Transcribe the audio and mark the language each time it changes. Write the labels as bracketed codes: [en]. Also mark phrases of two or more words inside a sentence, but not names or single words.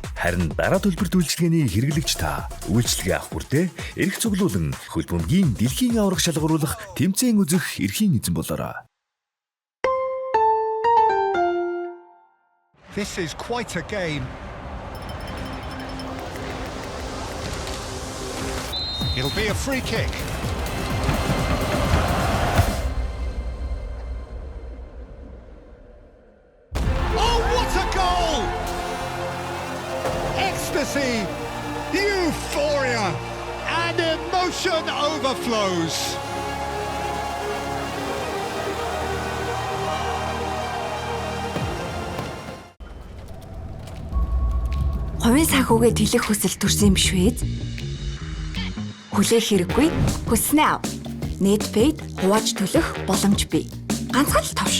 [mn] Харин дараа төлбөрт үйлчилгээний хэрэглэгч та үйлчилгээ авах бүртээ эрх цуглуулан хөл бөмбөгийн дэлхийн аварга шалгаруулах тэмцээн үзэх эрхийн эзэн болоорой. [en] This is quite a game. It'll be a free kick. Ecstasy, euphoria, and emotion overflows. [mn] Хувийн санхүүгээ тэлэх хүсэл төрсөн юм биш үү? Хүлээх хэрэггүй, хүснээ ав. Netpay хувааж төлөх боломж бий. Ганцхан л товш.